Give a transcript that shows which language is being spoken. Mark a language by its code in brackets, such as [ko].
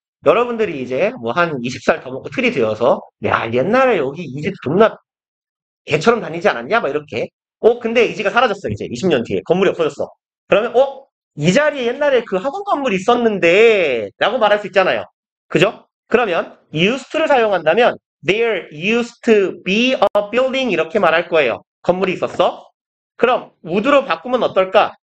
[ko] 여러분들이 이제 뭐 한 20살 더 먹고 틀이 되어서 야 옛날에 여기 이 집 존나 개처럼 다니지 않았냐? 막 이렇게. 근데 이 집가 사라졌어 이제 20년 뒤에 건물이 없어졌어. 그러면 이 자리에 옛날에 그 학원 건물이 있었는데 라고 말할 수 있잖아요. 그죠? 그러면 used to를 사용한다면 [en] there used to be a building [ko] 이렇게 말할 거예요. 건물이 있었어. 그럼 would로 바꾸면 어떨까?